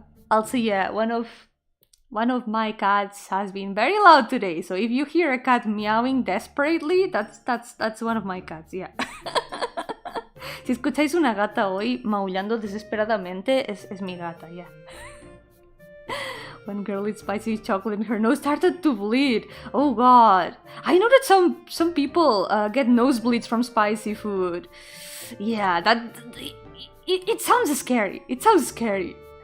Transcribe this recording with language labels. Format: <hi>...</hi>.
<en>Also, yeah, one of my cats has been very loud today. So if you hear a cat meowing desperately, that's one of my cats. Yeah.</en> <es>Si escucháis una gata hoy maullando desesperadamente, es mi gata.</es> <en>Yeah. One girl ate spicy chocolate and her nose started to bleed. Oh god. I know that some people get nosebleeds from spicy food. Yeah, it sounds scary. It sounds scary.</en>